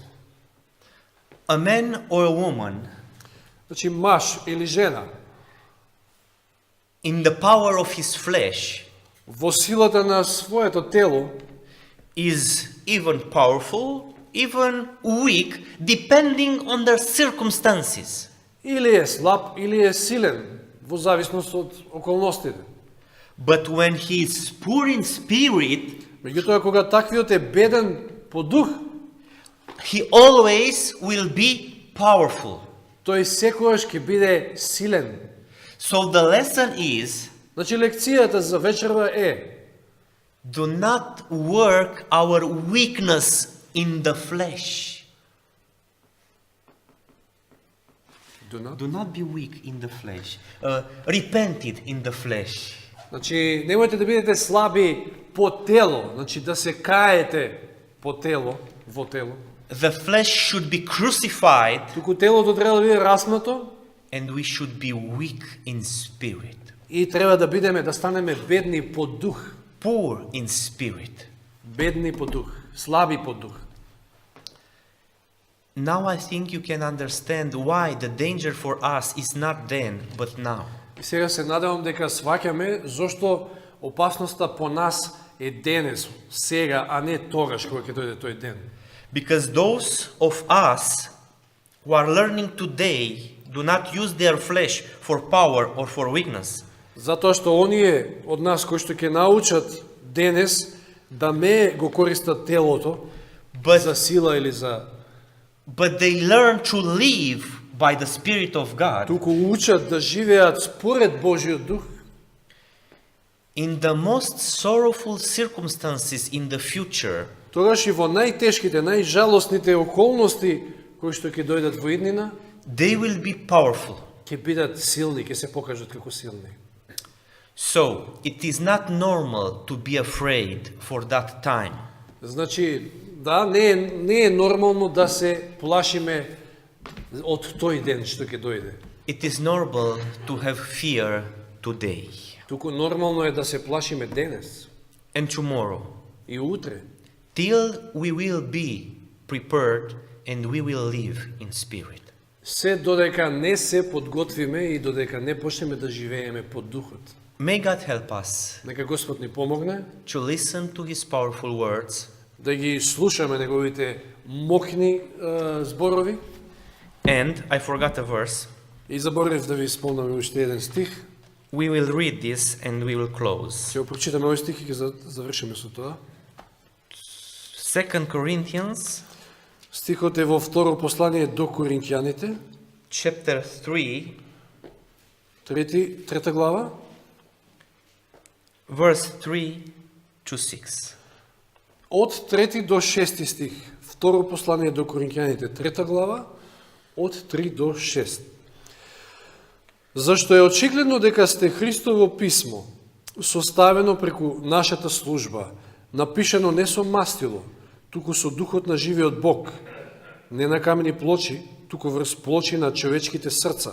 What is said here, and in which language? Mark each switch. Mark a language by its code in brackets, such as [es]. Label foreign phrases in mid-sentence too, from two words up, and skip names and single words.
[en] A man or a woman [mk] Значи маж или жена [en] in the power of his flesh [mk] во силата на своето тело [en] is even powerful, even weak, depending on their circumstances. [mk] или е слаб или е силен во зависност од околностите. [en] But when he is poor in spirit, [mk] Меѓутоа кога таквиот е беден по дух, [en] he always will be powerful. [mk] тој секогаш ќе биде силен. [en] So the lesson is, [mk] Значи лекцијата за вечерва е: [en] do not work our weakness in the flesh. Do not be weak in the flesh. Repented in the flesh. [mk] Значи немојте да бидете слаби по тело, значи да се каете по тело, во тело. [en] The flesh should be crucified, [mk] Туку телото треба да биде распнато [en] and we should be weak in spirit, [mk] и треба да бидеме, да станеме бедни по дух. [en] poor in spirit. [mk] Бедни по дух, слаби по дух. [en] Now I think you can understand why the danger for us is not then, but now. [mk] И сега се надевам дека сваќаме зошто опасноста по нас е денес, сега, а не тогаш кога ќе дојде тој ден. [en] Because those of us who are learning today do not use their flesh for power or for weakness. [mk] Затоа што оние од нас кои што ќе научат денес да не го користат телото за сила или за [en] But they learn to live by the Spirit of God. [mk] туку учат да живеат според Божиот дух. [en] In the most sorrowful circumstances in the future, [mk] Тогаш и во најтешките, најжалосните околности кои што ќе дојдат во иднина, [en] they will be powerfул. [mk] ќе бидат силни, ќе се покажат како силни. [en] So, it is not normal to be afraid for that time. [mk] Значи, да, не е нормално да се плашиме од тој ден што ќе дојде. [en] It is normal to have fear today [mk] Туку нормално е да се плашиме денес [en] and tomorrow, [mk] и утре, [en] till we will be prepared and we will live in spirit. [mk] се додека не се подготвиме и додека не почнеме да живееме по духот. [en] May God help us [mk] Нека Господ ни помогне [en] to listen to His powerful words [mk] да ги слушаме неговите мокни зборови. [en] and, I forgot a verse, [mk] И заборавив да ви спомнам уште еден стих. [en] we will read this and we will close. [mk] Ќе го прочитаме овој стих и ќе завршиме со тоа. [en] 2 Corinthians [mk] Стихот е во второ послание до Коринќаните, [en] chapter 3, [mk] трета глава, [en] verse 3 to 6. [mk] од 3 до 6 стих. Второ послание до Коринќаните, трета глава, од 3 до 6. Зашто е очигледно дека сте Христово писмо, составено преку нашата служба, напишано не со мастило, туку со духот на живиот Бог, не на камени плочи, туку врз плочи на човечките срца.